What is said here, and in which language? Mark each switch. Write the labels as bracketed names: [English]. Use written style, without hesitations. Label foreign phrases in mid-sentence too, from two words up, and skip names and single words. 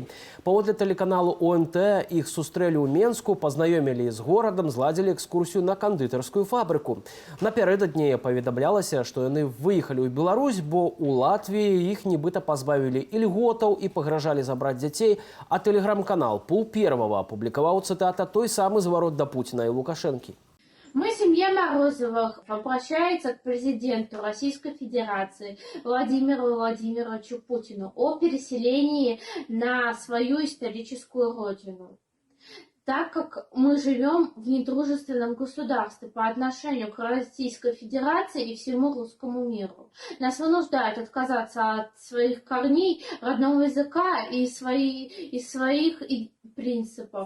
[Belarusian] Паводле тэлеканалу ОНТ іх сустрэлі ў Менску, пазнаёмілі з горадам, зладзілі экскурсію на кандытарскую фабрыку. Напярэдадні паведамлялася, што яны выехалі ў Беларусь, бо ў Латвіі іх нібыта пазбавілі ільготаў і пагражалі забраць дзяцей, а тэлеграм-канал Пул Первого апублікаваў цытата той самы зварот да Пуціна і Лукашэнкі. [Russian] Мы, семья Морозовых, обращается к президенту Российской Федерации Владимиру Владимировичу Путину о переселении на свою историческую родину. Так как мы живем в недружественном государстве по отношению к Российской Федерации и всему русскому миру, нас вынуждают отказаться от своих корней, родного языка и своих принципов.